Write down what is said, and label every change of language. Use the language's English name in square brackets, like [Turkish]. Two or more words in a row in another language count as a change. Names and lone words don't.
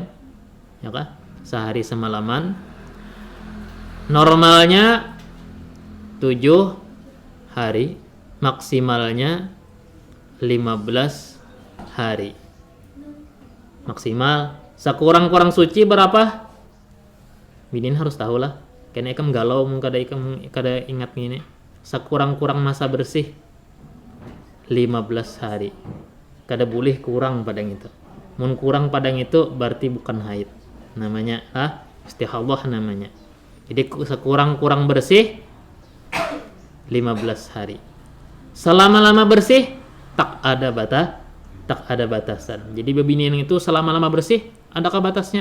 [Indonesian] Ya kan? Sehari semalaman. Normalnya 7 hari, maksimalnya 15 hari. Maksimal. Sekurang-kurang suci berapa? [Banjar] Binin harus tahu lah. Kene ikam galau mun kada ingat ngini. Sakurang-kurang masa bersih 15 hari. Kada boleh kurang padang itu. Mun kurang padang itu berarti bukan haid. Namanya istihadah namanya. [Indonesian] Jadi sekurang-kurang bersih 15 hari. Selama-lama bersih tak ada batasan. [Banjar] Jadi bebinian itu selama-lama bersih adakah batasnya?